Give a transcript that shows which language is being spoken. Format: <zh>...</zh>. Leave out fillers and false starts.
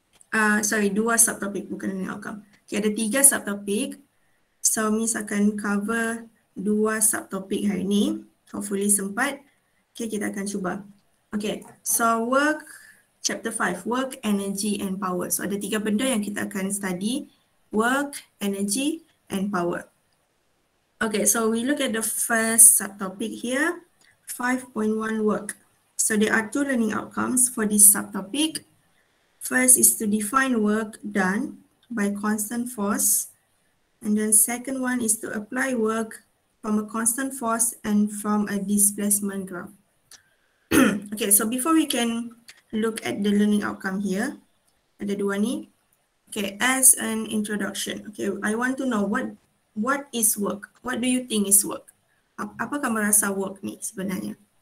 <ms>2 subtopic, bukan learning outcome. Okay, ada 3 subtopic. So Miss akan cover 2 subtopic hari ni. Hopefully sempat. Okay, kita akan cuba.</ms> <en>Okay, so chapter 5, work, energy and power.</en> <ms>So ada 3 benda yang kita akan study.</ms> <en>Work, energy and power. Okay, so we look at the first subtopic here. 5.1 work. So there are 2 learning outcomes for this subtopic. First is to define work done by constant force. And then second one is to apply work from a constant force and from a displacement graph. Okay, so before we can look at the learning outcome here,</en> <ms>ada 2 ni.</ms> <en>Okay, as an introduction, okay, I want to know what is work? What do you think is work?</en> <ms>Apa kamu rasa work ni sebenarnya?</ms>